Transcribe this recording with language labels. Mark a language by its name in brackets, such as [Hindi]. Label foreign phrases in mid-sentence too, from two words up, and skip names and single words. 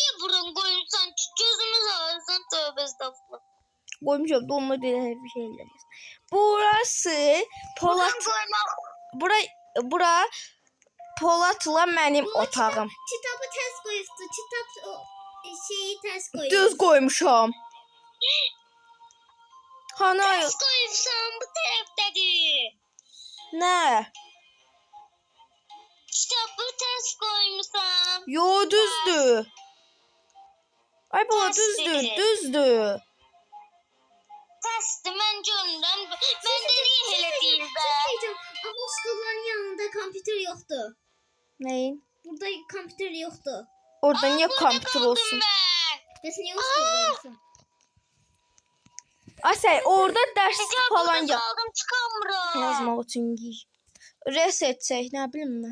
[Turkish] niye burun koyursan? Gözümüz ağrısın. Tövbe estağfurullah. [Azerbaijani] qoymuşam da onunla belə hər bir şey eləməz. [Turkish] Burası Polat. [Azerbaijani] Bura Polatla mənim otağım. Kitabı tərs qoyubdu. Kitab o şeyi tərs qoyub. Düz qoymuşam. [Turkish] Hani Ters koyursan bu taraftadır. [Azerbaijani] nə? [Turkish] Kitabı ters koymuşsan. [Azerbaijani] Yo, düzdür. Ay bala, Tersdir. düzdür. [Turkish] Tersdi ben görürüm. Ben de niye hele değil be? [Azerbaijani] Ama o stolların yanında kompüter yoxdur. Nəyin? Burada kompüter yoxdur. Orada niyə Burada kompüter [Turkish] kaldım [Azerbaijani] olsun? [Turkish] ben. [Azerbaijani] Bəs niyə o stolların? Asay orada dərs [Turkish] Ya falan burada yap. kaldım çıkamıyorum. [Azerbaijani] Yazmaq üçün giy. Reset çək, nə bilim mən.